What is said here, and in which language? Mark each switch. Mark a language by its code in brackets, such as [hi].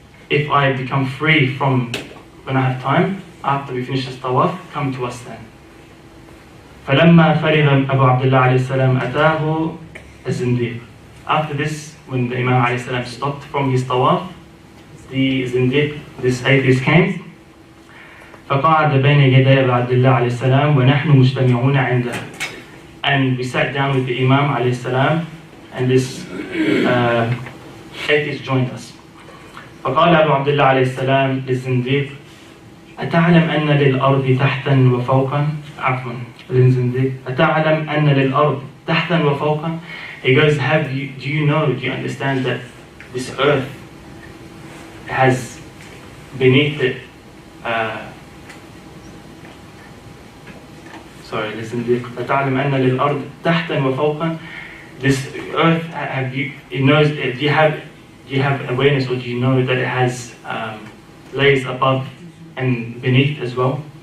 [en] If I become free from, when I have time, after we finish this tawaf, come to us then. [ar] فَلَمَّا فَرِغَ أَبُو عَبْدِ اللَّهِ عَلَيْهِ السَّلَامِ أَتَاهُ الزِّنْدِيقُ. [en] After this, when the Imam alayhi salam stopped from his tawaf, the zindiq, this atheist, came. [ar] فقعد بين يدي أبي عبد الله عليه السلام ونحن مجتمعون عنده. [en] And we sat down with the Imam [ar] عليه السلام, [en] and this atheist joined us. [ar] فقال أبو عبد الله عليه السلام للزنديق أتعلم أن للأرض تحتا وفوقا؟ عفوا للزنديق أتعلم أن للأرض تحتا وفوقا? [en] He goes, do you understand that this earth has beneath it [ar] للزنديق أتعلم أن للأرض تحتا وفوقا? [en] This earth, do you have awareness, or do you know that it has layers above and beneath as well?